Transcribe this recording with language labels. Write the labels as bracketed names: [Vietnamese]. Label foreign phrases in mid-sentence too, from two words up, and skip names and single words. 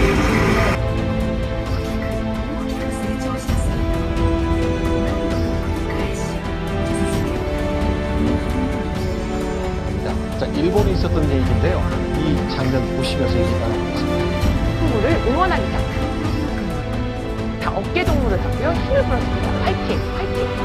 [Japanese] 大きく成長した姿を何度も繰り返し続け [Korean] 자, 일본에 있었던 얘기인데요. 이 장면 보시면서 얘기 나눠보겠습니다. 동물을 응원하는 장면. 다 어깨 동무를 하고요. 힘을 풀었습니다. 파이팅! 파이팅!